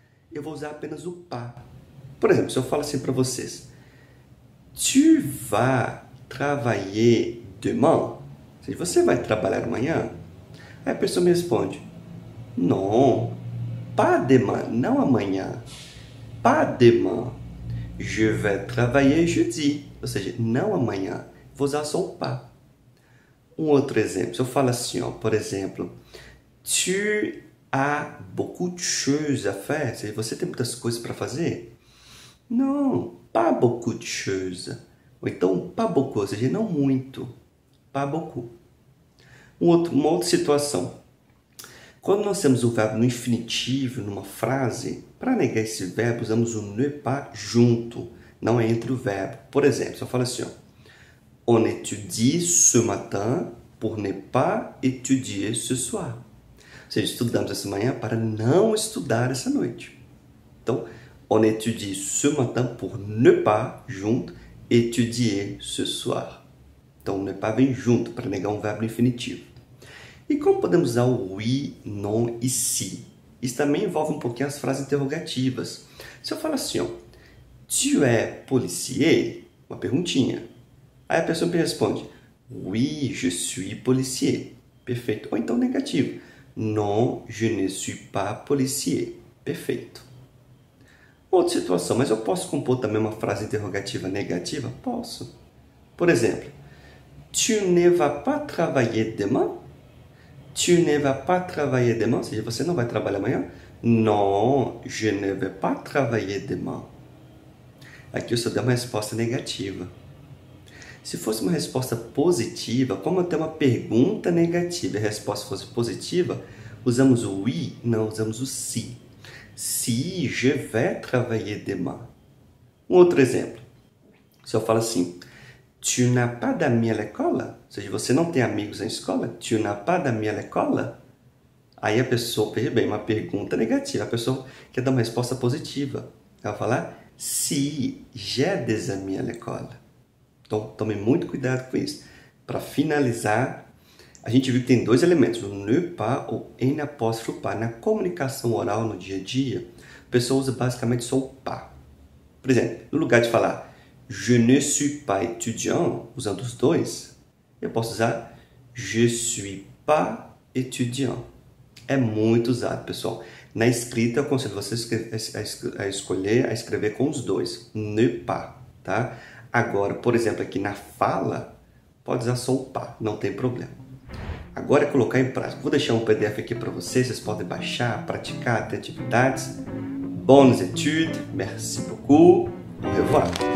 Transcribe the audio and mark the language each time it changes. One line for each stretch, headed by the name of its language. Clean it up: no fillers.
Portuguese: Eu vou usar apenas o pas. Por exemplo, se eu falo assim para vocês,
French: tu vas travailler demain?
Portuguese: Ou seja, você vai trabalhar amanhã? Aí a pessoa me responde,
French: non, pas demain,
Portuguese: não amanhã.
French: Pas demain. Je vais travailler jeudi.
Portuguese: Ou seja, não amanhã. Vou usar só o pas. Um outro exemplo. Se eu falo assim, ó, por exemplo,
French: tu as beaucoup de choses à faire.
Portuguese: Ou seja, você tem muitas coisas para fazer? Não,
French: pas beaucoup de choses.
Portuguese: Ou então, pas beaucoup, ou seja, não muito.
French: Pas beaucoup.
Portuguese: Uma outra situação. Quando nós temos o verbo no infinitivo, numa frase, para negar esse verbo, usamos o ne pas junto, não é entre o verbo. Por exemplo, se eu falo assim, ó,
French: on étudie ce matin pour ne pas étudier ce soir.
Portuguese: Ou seja, estudamos essa manhã para não estudar essa noite.
French: Então, on étudie ce matin pour ne pas, junto, étudier ce soir.
Portuguese: Então, ne pas vem junto para negar um verbo no infinitivo. E como podemos usar o oui, non e si? Isso também envolve um pouquinho as frases interrogativas. Se eu falar assim, ó,
French: tu es policier?
Portuguese: Uma perguntinha. Aí a pessoa me responde,
French: oui, je suis policier.
Portuguese: Perfeito. Ou então negativo.
French: Non, je ne suis pas policier.
Portuguese: Perfeito. Outra situação, mas eu posso compor também uma frase interrogativa negativa? Posso. Por exemplo,
French: tu ne vas pas travailler demain? Tu ne vas pas travailler demain?
Portuguese: Ou seja, você não vai trabalhar amanhã?
French: Non, je ne vais pas travailler demain.
Portuguese: Aqui eu só dei uma resposta negativa. Se fosse uma resposta positiva, como eu tenho uma pergunta negativa e a resposta fosse positiva, usamos o oui, não usamos o si.
French: Si je vais travailler demain.
Portuguese: Um outro exemplo. Se eu falo assim,
French: tu n'as pas d'amis à l'école?
Portuguese: Ou seja, você não tem amigos na escola?
French: Tu n'as pas d'amis à l'école?
Portuguese: Aí a pessoa, veja bem, uma pergunta negativa. A pessoa quer dar uma resposta positiva. Ela vai falar,
French: si j'ai des amis à l'école.
Portuguese: Então, tome muito cuidado com isso. Para finalizar, a gente viu que tem dois elementos, o ne pas ou en apóstrofo pas. Na comunicação oral, no dia a dia, a pessoa usa basicamente só o pas. Por exemplo, no lugar de falar
French: je ne suis pas étudiant,
Portuguese: usando os dois, eu posso usar
French: je suis pas étudiant.
Portuguese: É muito usado, pessoal. Na escrita, eu aconselho vocês a escrever com os dois, ne pas, tá? Agora, por exemplo, aqui na fala, pode usar só o pas, não tem problema. Agora é colocar em prática. Vou deixar um PDF aqui para vocês podem baixar, praticar, ter atividades.
French: Bonnes études, merci beaucoup, au revoir.